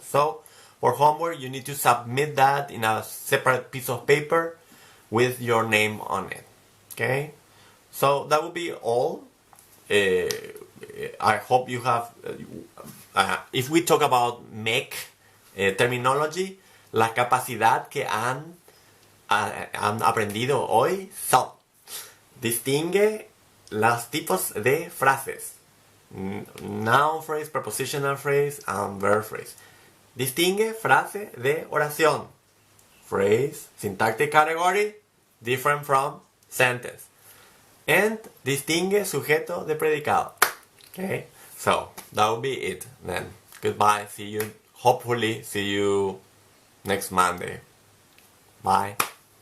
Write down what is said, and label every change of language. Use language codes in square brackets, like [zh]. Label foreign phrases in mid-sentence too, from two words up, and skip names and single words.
[en] So, for homework, you need to submit that in a separate piece of paper with your name on it. Okay? So, that will be all. I hope you have... if we talk about MEC terminology, [es] la capacidad que han aprendido hoy son: distingue los tipos de frases. [en] Noun phrase, prepositional phrase, and verb phrase. [es] Distingue frase de oración. [en] Phrase, syntactic category, different from sentence. [es] And distingue sujeto de predicado. [en] Okay, so that will be it then. Goodbye. See you. Hopefully see you next Monday. Bye.